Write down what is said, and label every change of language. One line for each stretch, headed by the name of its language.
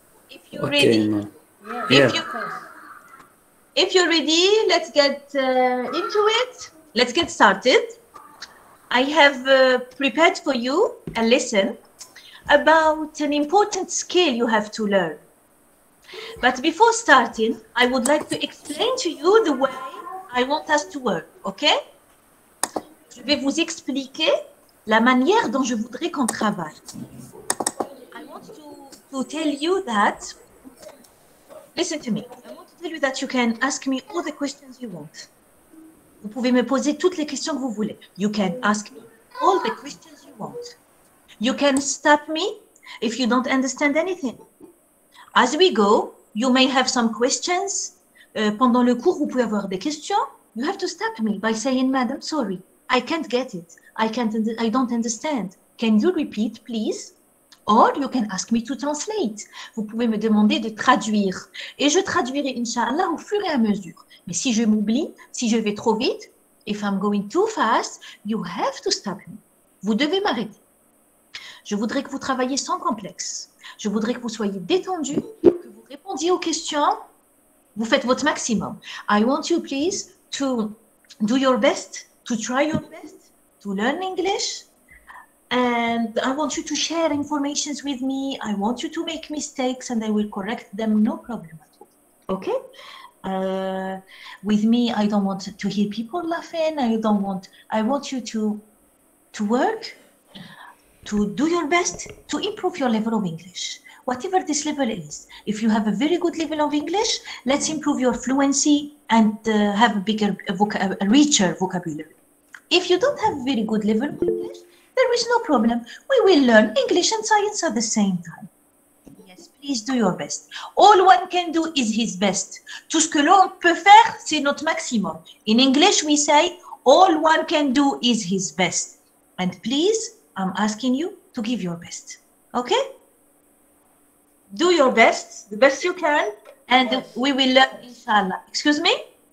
English: If you're ready, if you're ready, let's get into it. Let's get started. I have prepared for you a lesson about an important skill you have to learn. But before starting, I would like to explain to you the way I want us to work, okay?
French: Je vais vous expliquer la manière dont je voudrais qu'on travaille.
English: I want to tell you that, listen to me, I want to tell you that you can ask me all the questions you want.
French: Vous pouvez me poser toutes les questions que vous voulez.
English: You can ask me all the questions you want. You can stop me if you don't understand anything. As we go, you may have some questions. Pendant le cours, vous pouvez avoir des questions. You have to stop me by saying, Madam, sorry, I can't get it. I don't understand. Can you repeat, please? Or you can ask me to translate.
French: Vous pouvez me demander de traduire. Et je traduirai, Inch'Allah, au fur et à mesure. Mais si je m'oublie, si je vais trop vite,
English: if I'm going too fast, you have to stop me.
French: Vous devez m'arrêter. Je voudrais que vous travailliez sans complexe. Je voudrais que vous soyez détendu, que vous répondiez aux questions. Vous faites votre maximum.
English: I want you, please, to do your best, to try your best, to learn English. And I want you to share information with me. I want you to make mistakes and I will correct them, no problem at all. Okay? With me, I don't want to hear people laughing. I want you to work, to do your best, to improve your level of English. Whatever this level is. If you have a very good level of English, let's improve your fluency and have a bigger, richer vocabulary. If you don't have a very good level of English, there is no problem. We will learn English and science at the same time. Yes, please do your best. All one can do is his best.
French: Tout ce que l'on peut faire, c'est notre maximum.
English: In English, we say, all one can do is his best. And please, I'm asking you to give your best. Okay? Do your best, the best you can, and yes, we will learn, inshallah. Excuse me?